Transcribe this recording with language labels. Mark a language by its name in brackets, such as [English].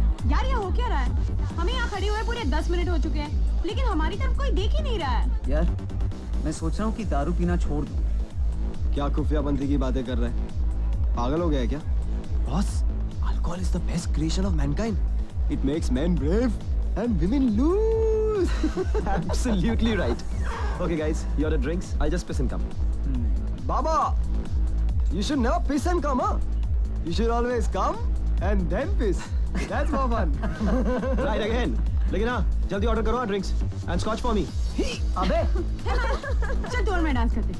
[Hindi] यार ये हो क्या रहा है? हमें यहाँ खड़े हुए पूरे 10 मिनट हो चुके हैं, लेकिन हमारी तरफ कोई देख ही नहीं रहा है. यार, मैं सोच रहा हूँ कि दारू पीना छोड़ दूँ. क्या खुफियापंथी की बातें कर रहे हैं? पागल हो गया है क्या? Boss, [English] alcohol is the best creation of mankind. It makes men brave and women lose. Absolutely right. Okay guys, you order drinks. I'll just piss and come. Baba, you should never piss and come, huh? You should always come and then piss. That's more fun. Right again. [Hindi] लेकिन हाँ जल्दी order करो drinks [English] And scotch for me. [Hindi] अबे चल तू और मैं dance करते हैं।